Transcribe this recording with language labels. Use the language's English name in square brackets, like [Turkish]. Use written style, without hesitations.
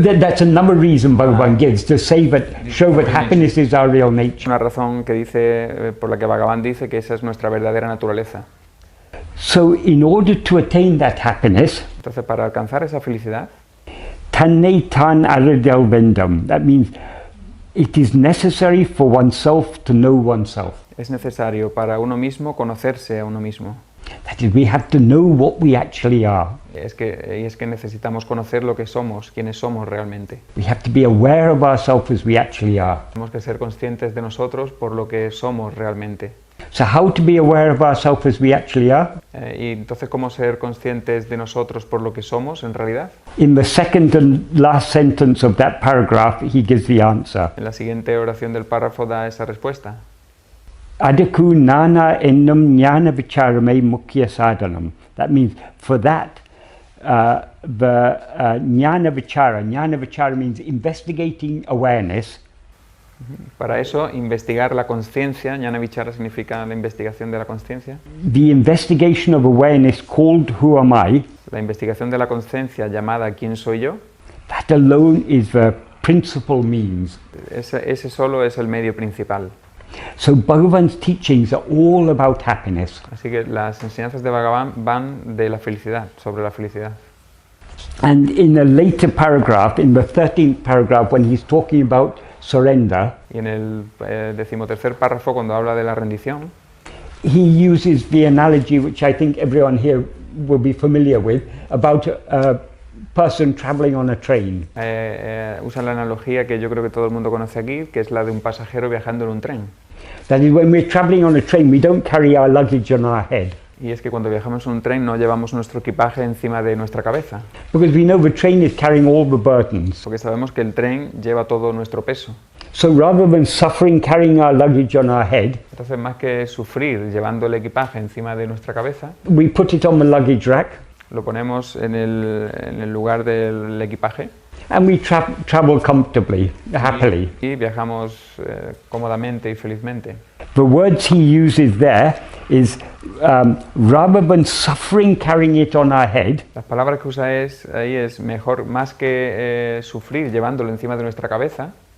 [English] That's another reason Bhagavan gives to say that, show that happiness is our real nature. [Spanish] Una razón que dice por la que Bhagavan dice que esa es nuestra verdadera naturaleza. [English] So in order to attain that happiness, [Spanish] entonces para alcanzar esa felicidad, [Tamil] tanne tan aridel vendam. [English] That means it is necessary for oneself to know oneself. [Spanish] Es necesario para uno mismo conocerse a uno mismo. [English] That is, we have to know what we actually are. [Spanish] Es que necesitamos conocer lo que somos, quiénes somos realmente. [English] We have to be aware of ourselves as we actually are. [Spanish] Tenemos que ser conscientes de nosotros por lo que somos realmente. [English] So how to be aware of ourselves as we actually are? [Spanish] Y entonces, ¿cómo ser conscientes de nosotros por lo que somos en realidad? [English] In the second and last sentence of that paragraph, he gives the answer. [Spanish] En la siguiente oración del párrafo da esa respuesta. [Tamil] Adhiku nana ennam jnana vicharame mukhya sadhanam. [English] That means for that, the jnana vichara means investigating awareness. [Spanish] Para eso, investigar la conciencia, Jnana-vichara significa la investigación de la conciencia. [English] The investigation of awareness called Who Am I? [Spanish] La investigación de la conciencia llamada ¿Quién soy yo? [English] That alone is the principal means. [Spanish] Ese solo es el medio principal. [English] So Bhagavan's teachings are all about happiness. [Spanish] Así que las enseñanzas de Bhagavan van de la felicidad, sobre la felicidad. [English] And in a later paragraph, in the 13th paragraph, when he's talking about surrender, [Spanish] y en el 13º párrafo, cuando habla de la rendición, [English] he uses the analogy which I think everyone here will be familiar with, about a person traveling on a train. [Spanish] Usa la analogía que yo creo que todo el mundo conoce aquí, que es la de un pasajero viajando en un tren. [English] That is, when we're traveling on a train, we don't carry our luggage on our head. [Spanish] Y es que cuando viajamos en un tren no llevamos nuestro equipaje encima de nuestra cabeza. [English] Because we know the train is carrying all the burdens. [Spanish] Porque sabemos que el tren lleva todo nuestro peso. [English] So rather than suffering carrying our luggage on our head, [Spanish] entonces más que sufrir llevando el equipaje encima de nuestra cabeza, [English] we put it on the luggage rack. [Spanish] Lo ponemos en el lugar del equipaje. [English] And we travel comfortably, happily. [Spanish] Y viajamos cómodamente y felizmente. [English] The words he uses there is rather than suffering carrying it on our head. [Spanish] Las palabras que usa ahí es mejor, más que sufrir llevándolo encima de nuestra cabeza.